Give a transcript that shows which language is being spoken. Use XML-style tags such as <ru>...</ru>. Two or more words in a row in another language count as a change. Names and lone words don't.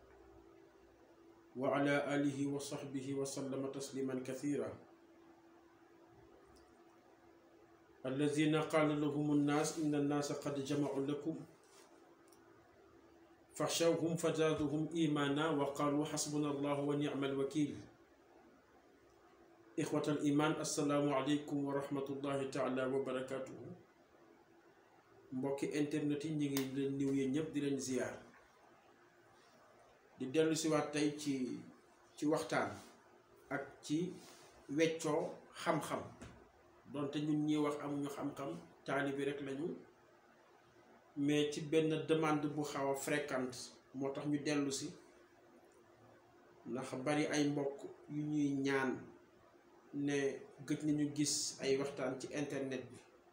<ar>وعلى آله وصحبه وسلم تسليما كثيرا الذين قال لهم الناس إن الناس قد جمعوا لكم فاخشوهم فزادهم إيمانا وقالوا حسبنا الله ونعم الوكيل إخوة الإيمان السلام عليكم ورحمة الله تعالى وبركاته</ar> <wo>mbokki internet yi ñu ngi leen nuyu yéen ñëpp di leen ziyaar di dellu si waat tey ci waxtaan ak ci weccoo xam-xam donte ñun ñi wax amuñu xam-xam taalibi rek lañu mais ci benn demande bu xaw a fréquente moo tax ñu dellu si ndax bari ay mbokk yu ñuy ñaan ne gëj nañu gis ay waxtaan ci internet bi</wo>